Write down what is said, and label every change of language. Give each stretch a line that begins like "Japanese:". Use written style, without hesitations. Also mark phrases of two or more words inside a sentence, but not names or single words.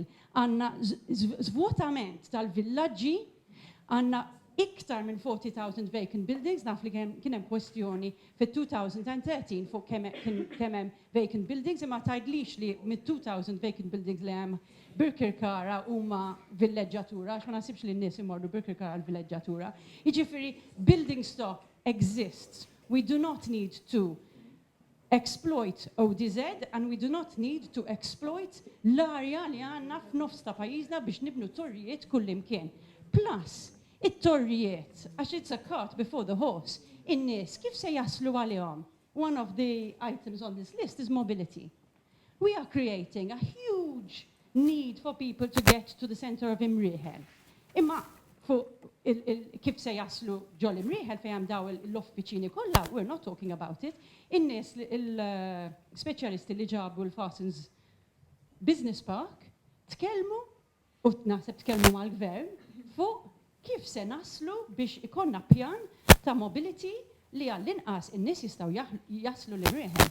Maltese: Għanna zvotament tal-villaġġi, għanna iktar minn 40,000
English: vacant buildings,
Maltese: naf li kien hemm kwestjoni fit-2013 fuq kemm hemm
English: vacant buildings,
Maltese: imma tgħidlix li mid-2000
English: vacant buildings
Maltese: li hemm Birkirkara huma villeġġatura, għax ma nasibx li n-nies imorru Birkirkara l-villeġġatura.
English: Jiġifieri building stock exists. We do not need to exploit ODZ and we do not need to exploit
Maltese: l-arja li għandna f'nofs ta' pajjiżna biex nibnu torrijiet kullimkien.
English: Plus,
Maltese: it-torrijiet, għax
English: it's a cart before the horse,
Maltese: in-nies kif se jaslu għalihom?
English: One of the items on this list is mobility. We are creating a huge need for people to get to the center of Imrieħel.
Maltese: Imma kif se jaslu ġol Imrieħel fejn daw l-uffiċini kollha,
English: we're not talking about it.
Maltese: In-nies il-speċjalisti li ġabu l-Fastens Business Park tkellmu u naħseb tkellmu mal-gvern fuq kif se naslu biex ikonna pjan ta' mobility li għall-inqas in-nies jistgħu jaslu l-Imrieħel.